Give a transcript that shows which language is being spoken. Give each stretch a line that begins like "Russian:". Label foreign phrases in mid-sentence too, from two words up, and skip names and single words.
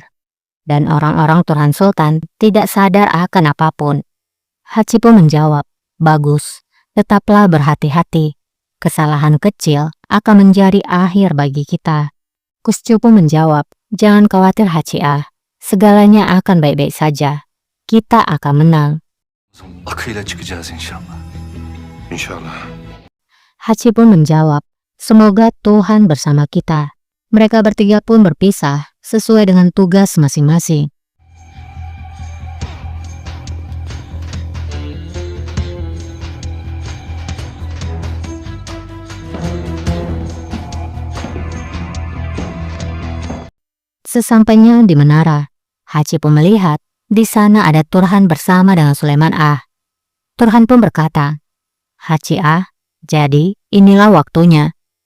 Indonesian: Dan orang-orang Turhan Sultan tidak sadar akan apapun. Haji pun menjawab, bagus, tetaplah berhati-hati. Kesalahan kecil akan menjadi akhir bagi kita. Kusjo pun menjawab, jangan khawatir Haji segalanya akan baik-baik saja. Kita akan menang.
Turkish: Akıyla çıkacağız inşallah. İnşallah.
Indonesian: Haji pun menjawab, semoga Tuhan bersama kita. Mereka bertiga pun berpisah sesuai dengan tugas masing-masing. Sesampainya di menara, Haji pun melihat di sana ada Turhan bersama dengan Sulaiman Turhan pun berkata, Haji jadi inilah waktunya.